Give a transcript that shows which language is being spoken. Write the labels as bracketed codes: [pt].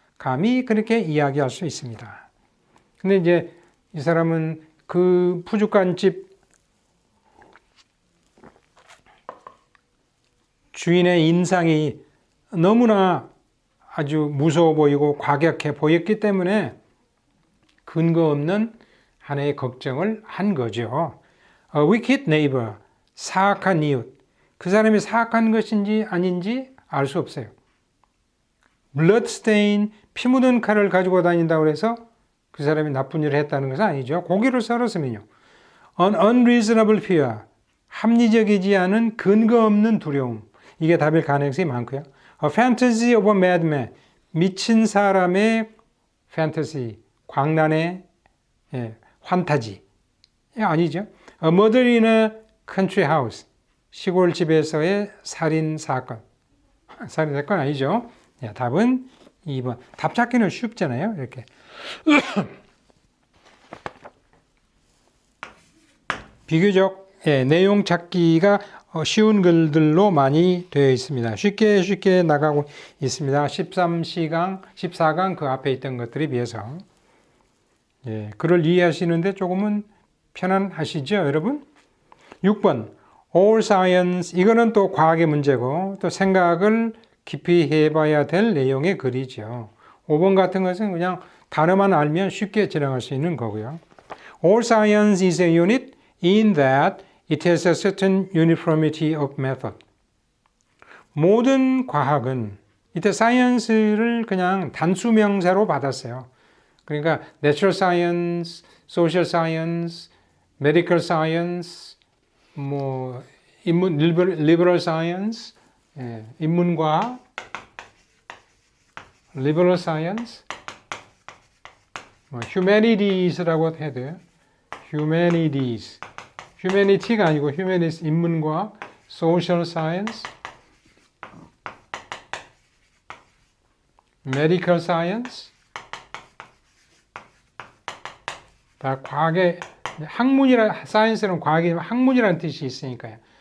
[ko] 감히 그렇게 이야기할 수 있습니다. 근데 이제 이 사람은 그 푸주간집 주인의 인상이 너무나 아주 무서워 보이고 과격해 보였기 때문에 근거 없는 하나의 걱정을 한 거죠. [en] A wicked neighbor, [ko] 사악한 이웃. 그 사람이 사악한 것인지 아닌지 알 수 없어요. blood-stained, 피 묻은 칼을 가지고 다닌다고 해서 그 사람이 나쁜 일을 했다는 것은 아니죠. 고기를 썰었으면요. [en] An unreasonable fear, [ko] 합리적이지 않은 근거 없는 두려움. 이게 답일 가능성이 많고요. [en] A fantasy of a madman, [ko] 미친 사람의 [en] fantasy, [ko] 광란의 환타지. 아니죠. [en] A murder in a country house, [ko] 시골집에서의 살인사건. 살인사건 아니죠. 답은 2번. 답 찾기는 쉽잖아요. 이렇게. 비교적 내용 찾기가 쉬운 글들로 많이 되어 있습니다. 쉽게 나가고 있습니다. 13시강, 14강 그 앞에 있던 것들에 비해서. 예, 글을 이해하시는데 조금은 편안하시죠, 여러분? 6번, [en] All Science. [ko] 이거는 또 과학의 문제고 또 생각을 깊이 해봐야 될 내용의 글이죠. 5번 같은 것은 그냥 단어만 알면 쉽게 지나갈 수 있는 거고요. [en] All Science is a unit in that it has a certain uniformity of method. [ko] 모든 과학은 이때 science를 그냥 단수 명사로 받았어요. 그러니까 [en] natural science, social science, medical science, 뭐 liberal science, 예, 인문과학, liberal science, humanities [ko] 라고 해야 돼요. humanities. humanity가 아니고 humanities, 인문과학, social science, medical science. 다 과학의 학문이라 사이언스는 과학의 학문이라는 뜻이 있으니까요.